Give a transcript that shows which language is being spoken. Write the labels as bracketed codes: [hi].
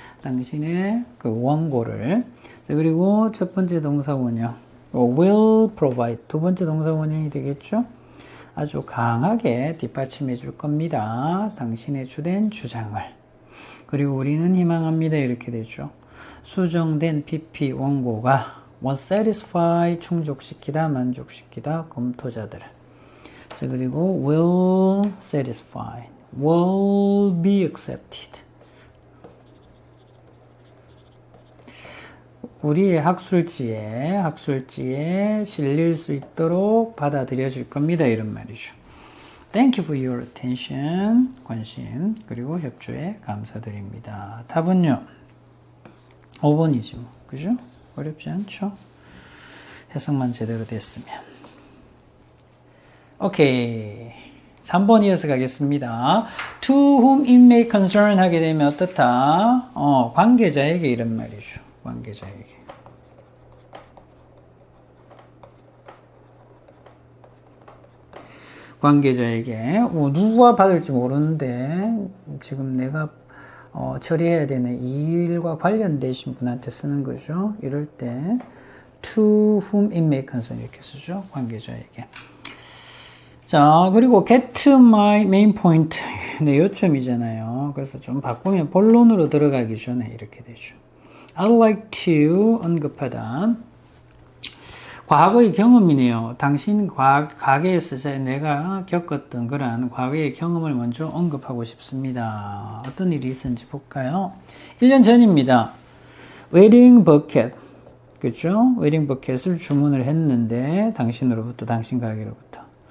[ko] 당신의 그 원고를. 자, 그리고 첫 번째 동사 원형 [en] will provide [ko] 두 번째 동사 원형이 되겠죠. 아주 강하게 뒷받침해 줄 겁니다. 당신의 주된 주장을. 그리고 우리는 희망합니다. 이렇게 되죠. 수정된 PP 원고가 [en] will satisfy [ko] 충족시키다, 만족시키다 검토자들을. 자, 그리고 [en] will satisfy, will be accepted. [ko] 우리의 학술지에 실릴 수 있도록 받아들여질 겁니다. 이런 말이죠. [en] Thank you for your attention. [ko] 관심 그리고 협조에 감사드립니다. 답은요. 5번이죠. 그죠? 어렵지 않죠? 해석만 제대로 됐으면. 오케이. 3번 이어서 가겠습니다. [en] To whom it may concern [ko] 하게 되면 어떻다? 관계자에게 이런 말이죠. 관계자에게. 관계자에게 누가 받을지 모르는데 지금 내가 처리해야 되는 이 일과 관련되신 분한테 쓰는 거죠. 이럴 때 [en] to whom it may concern [ko] 이렇게 쓰죠. 관계자에게. 자, 그리고 [en] get to my main point. [ko] 네, 요점이잖아요. 그래서 좀 바꾸면 본론으로 들어가기 전에 이렇게 되죠. [en] I'd like to [ko] 언급하다. 과거의 경험이네요. 당신 과거에서 내가 겪었던 그러한 과거의 경험을 먼저 언급하고 싶습니다. 어떤 일이 있었는지 볼까요? 1년 전입니다. 웨딩 버켓. 그죠? 웨딩 버켓을 주문을 했는데 당신으로부터, 당신 가게로부터.